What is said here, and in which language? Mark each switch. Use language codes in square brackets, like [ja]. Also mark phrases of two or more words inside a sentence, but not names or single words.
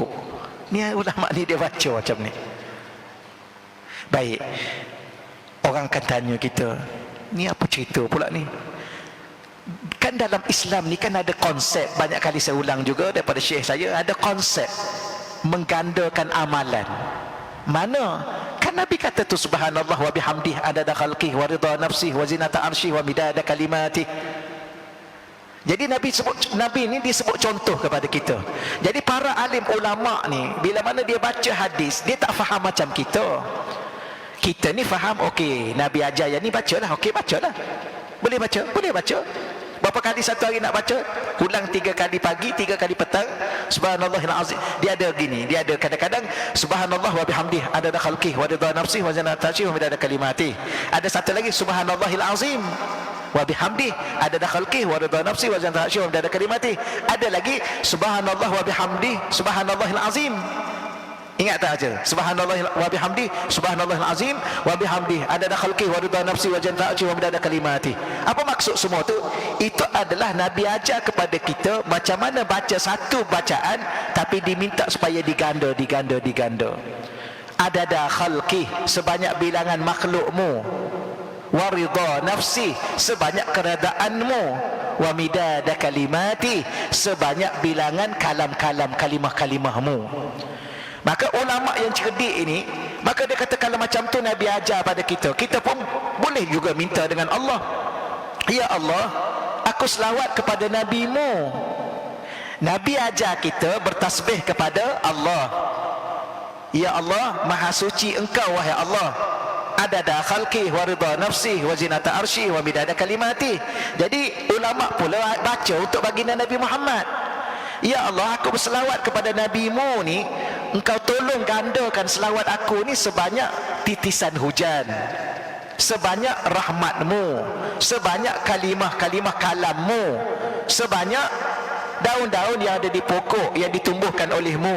[ms] Ni ulama ni dia baca macam ni. Baik, orang akan tanya kita, ni apa cerita pula ni? Kan dalam Islam ni kan ada konsep, banyak kali saya ulang juga daripada syekh saya, ada konsep menggandakan amalan. Mana? Kan Nabi kata tu [ar] سبحان الله وبحمده عدد خلقه ورضا نفسه وزنة عرشه ومداد كلماته. [ms] Jadi Nabi ni disebut contoh kepada kita. Jadi para alim ulama ni bila mana dia baca hadis, dia tak faham macam kita. Kita ni faham, okey, Nabi ajar yang ni bacalah, okey bacalah. Boleh baca? Boleh baca. Berapa kali satu hari nak baca? Ulang 3 kali pagi, 3 kali petang. [ar] سبحان الله العظيم. [ms] Dia ada gini, dia ada kadang-kadang [ar] سبحان الله وبحمده عدد خلقه ورضا نفسه وزنة عرشه ومداد كلماته. [ms] Ada satu lagi [ar] سبحان الله العظيم وبحمده عدد خلقه ورضا نفسه وزنة عرشه ومداد كلماته. [ms] Ada lagi [ar] سبحان الله وبحمده سبحان الله العظيم. [ms] Ingat tak aja? [ar] سبحان الله وبحمده سبحان الله العظيم وبحمده عدد خلقه ورضا نفسه وزنة عرشه ومداد كلماته. [ms] Apa maksud semua tu? Itu adalah Nabi ajar kepada kita macam mana baca satu bacaan tapi diminta supaya diganda. [ar] عدد خلقه, [ms] sebanyak bilangan makhlukmu, [ar] ورضا نفسه, [ms] sebanyak keredaanmu, [ar] ومداد كلماته, [ms] sebanyak bilangan kalam-kalam kalimah-kalimahmu. Maka ulama yang cerdik ini, maka dia kata kalau macam tu Nabi ajar pada kita, kita pun boleh juga minta dengan Allah, [ar] يا الله, [ms] aku selawat kepada Nabi-Mu. Nabi ajar kita bertasbih kepada Allah. [ar] يا الله, [ms] maha suci Engkau wahai Allah, [ar] عدد خلقه ورضا نفسه وزنة عرشه ومداد كلماته. [ms] Jadi ulama pula baca untuk baginda Nabi Muhammad. [ar] يا الله, [ms] aku berselawat kepada Nabi-Mu ni, Engkau tolong gandakan selawat aku ni sebanyak titisan hujan, sebanyak rahmat-Mu, sebanyak kalimah-kalimah kalam-Mu, sebanyak daun-daun yang ada di pokok yang ditumbuhkan oleh-Mu.